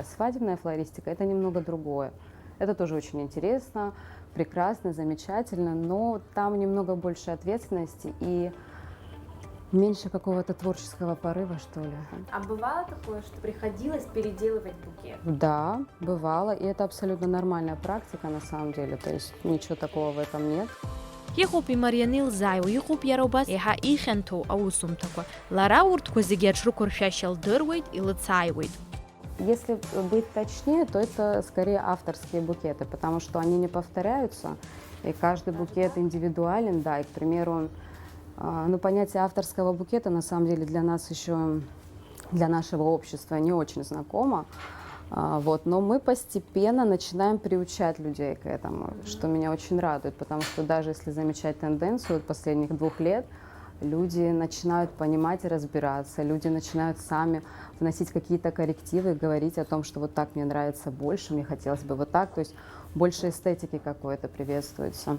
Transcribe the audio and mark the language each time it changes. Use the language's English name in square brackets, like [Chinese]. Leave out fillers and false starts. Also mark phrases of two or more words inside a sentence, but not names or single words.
[Russian] Свадебная флористика — это немного другое. Это тоже очень интересно, прекрасно, замечательно, но там немного больше ответственности и меньше какого-то творческого порыва, что ли. А бывало такое, что приходилось переделывать букет? Да, бывало, и это абсолютно нормальная практика на самом деле, то есть ничего такого в этом нет. [Abkhazian] Иҟоуп имарианил зааиуа, иҟоуп иара убас еиҳа ихьанҭоу аусумҭақәа. Лара урҭқәа зегьы аҽрықәыршәашьа лдыруеит, илыцааиуеит. [Russian] Если быть точнее, то это скорее авторские букеты, потому что они не повторяются, и каждый букет индивидуален, да, и, к примеру, ну, понятие авторского букета на самом деле для нас еще, для нашего общества не очень знакомо, вот, но мы постепенно начинаем приучать людей к этому, что меня очень радует, потому что даже если замечать тенденцию последних 2 лет, люди начинают понимать и разбираться, люди начинают сами вносить какие-то коррективы, говорить о том, что вот так мне нравится больше, мне хотелось бы вот так, то есть больше эстетики какой-то приветствуется.